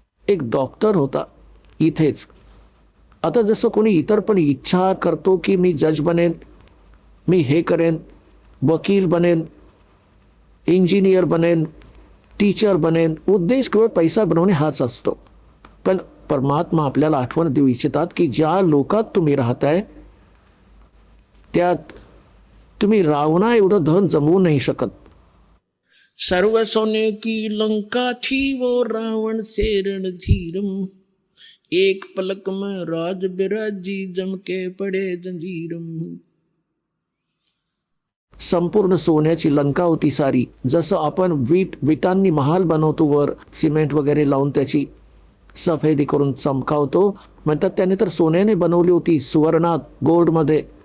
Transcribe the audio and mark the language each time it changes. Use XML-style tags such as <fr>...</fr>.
<mr>एक डॉक्टर होता इथेच. आता जसं कोणी इतर पण इच्छा करतो की मी जज बनेन, मी हे करेन, वकील बनेन, इंजिनियर बनेन, टीचर बनेन, उद्देश केवळ पैसा बनवणे हाच असतो. पण परमात्मा आपल्याला आठवण देऊ इच्छितात की ज्या लोकात तुम्ही राहताय त्यात तुम्ही रावणा एवढं धन जमवू नाही शकत.</mr> <hi>सर्व सोने की लंका थी वो रावण से रणधीरम, एक पलक में राज बिराजी जमके पडे जंजीरम.</hi> <mr>संपूर्ण सोन्याची लंका होती सारी. जसं आपण विटांनी महाल बनवतो, वर सिमेंट वगैरे लावून त्याची सफेदी करून चमकावतो, म्हणतात त्याने तर सोन्याने बनवली होती, सुवर्णात, गोल्डमध्ये.</mr>